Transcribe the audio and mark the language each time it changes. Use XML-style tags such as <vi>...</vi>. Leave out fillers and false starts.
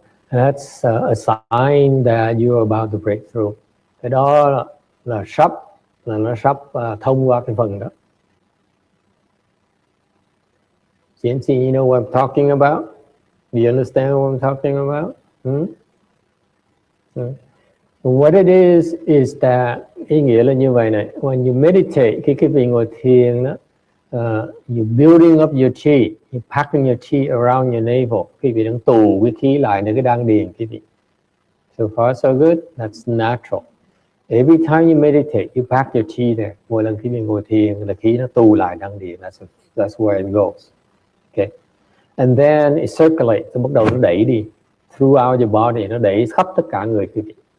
<en>That's a sign that you're about to break through.</en> <vi>Cái đó là nó sắp thông qua cái phần đó.</vi> <en>CNC, you know what I'm talking about? Do you understand what I'm talking about? What it is that,</en> <vi>ý nghĩa là như vậy này.</vi> <en>When you meditate,</en> <vi>khi vị ngồi thiền đó,</vi> <en>you building up your chi, you packing your chi around your navel.</en> <vi>Quý vị đang tù cái khí lại nơi cái đan điền quý vị.</vi> <en>So far so good, that's natural. Every time you meditate, you pack your chi there.</en> <vi>Mỗi lần khi mình ngồi thiền là khí nó tù lại đan điền.</vi> <en>That's where it goes. Okay. And then it circulates.</en> <vi>Bắt đầu nó đẩy đi</vi> <en>throughout your body,</en> <vi>nó đẩy khắp tất cả người quý vị.</vi>